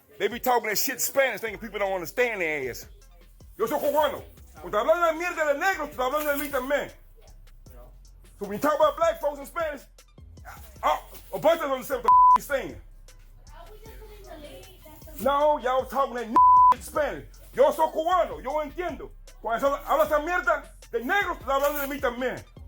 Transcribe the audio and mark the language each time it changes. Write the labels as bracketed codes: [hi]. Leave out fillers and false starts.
[en] They be talking that shit Spanish, thinking people don't understand their ass. [es] Yo soy cubano. Cuando hablando de mierda de negro, estoy hablando de mí también. [en] So when you talk about black folks in Spanish, a bunch of them understand what the you're saying. No, y'all talking that in Spanish. [es] Yo soy cubano, yo entiendo. Cuando habla esa mierda de negro, estoy hablando de mí también.